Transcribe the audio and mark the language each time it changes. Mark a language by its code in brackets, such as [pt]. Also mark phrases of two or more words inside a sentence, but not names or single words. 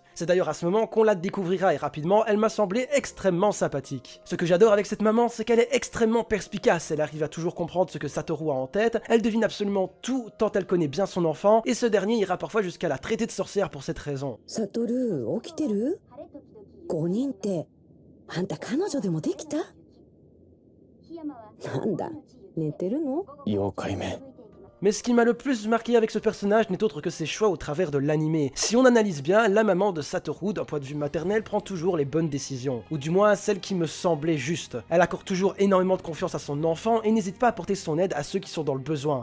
[fr] C'est d'ailleurs à ce moment qu'on la découvrira et rapidement, elle m'a semblé extrêmement sympathique. Ce que j'adore avec cette maman, c'est qu'elle est extrêmement perspicace, elle arrive à toujours comprendre ce que Satoru a en tête, elle devine absolument tout tant elle connaît bien son enfant, et ce dernier ira parfois jusqu'à la traiter de sorcière pour cette raison. [ja] Satoru, 起きてる ?5 人って、あんた彼女でもできた？なんだ、寝てるの？妖怪め。 [fr] Mais ce qui m'a le plus marqué avec ce personnage n'est autre que ses choix au travers de l'animé. Si on analyse bien, la maman de Satoru, d'un point de vue maternel, prend toujours les bonnes décisions. Ou du moins, celles qui me semblaient justes. Elle accorde toujours énormément de confiance à son enfant et n'hésite pas à apporter son aide à ceux qui sont dans le besoin.